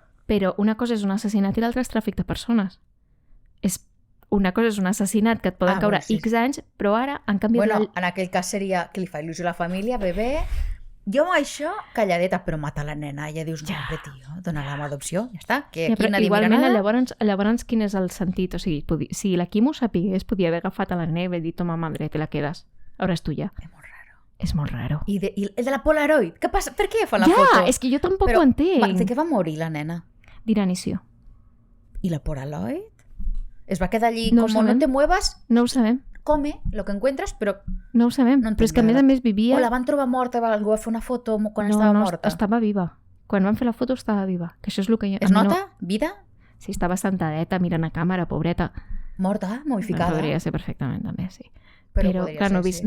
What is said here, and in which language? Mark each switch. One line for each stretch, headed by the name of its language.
Catalan: Però una cosa és un assassinat i l'altra és tràfic de persones. Una cosa és un assassinat que et poden caure X anys, però ara han canviat... Bueno, en aquell cas seria que li fa il·lusió a la família, bebè... Jo amb això, calladeta, però mata la nena. Ja dius, no, tio, dona-la amb adopció, ja està.
Spanish: Que aquí nadie mira nada.
Catalan: Llavors, quin és el sentit? O sigui, si la Kim ho sapigués, podia haver agafat a la nena i dit,
Spanish: toma, madre, te la quedes. Ahora és tuya.
Catalan: És molt raro. I el de la Polaroid? Què passa? Per què fan la foto? Ja, és que jo tampoc ho entenc. De què va morir la nena? D'inanició. I la Polaroid? Es va quedar allí
Spanish: no te muevas?
Catalan: No ho sabem.
Spanish: Come lo que encuentras, però...
Catalan: No ho sabem, però és que a més vivia... O la van trobar morta, algú va fer una foto quan estava morta. No, estava viva. Quan van fer la foto estava viva. Que això és el que... Es nota? Vida? Sí, estava sentadeta, mirant a càmera, pobreta. Morta, momificada. Podria ser perfectament, també, sí. Però Però podria clar, no, ser, sí.